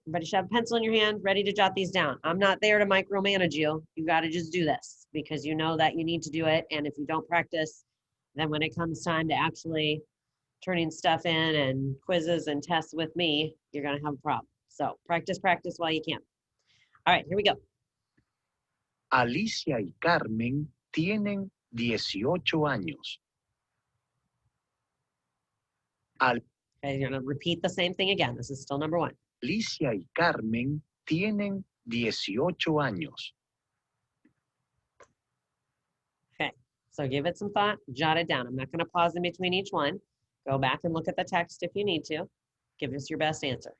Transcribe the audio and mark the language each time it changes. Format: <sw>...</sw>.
<en>Everybody should have a pencil in your hand, ready to jot these down. I'm not there to micromanage you. You got to just do this because you know that you need to do it. And if you don't practice, then when it comes time to actually turning stuff in and quizzes and tests with me, you're going to have a problem. So practice while you can. All right, here we go.</en> <es>Alicia y Carmen tienen 18 años.</es> <en>Okay, you're going to repeat the same thing again. This is still number 1.</en> <es>Alicia y Carmen tienen 18 años.</es> <en>Okay, so give it some thought, jot it down. I'm not going to pause in between each one. Go back and look at the text if you need to. Give us your best answer.</en>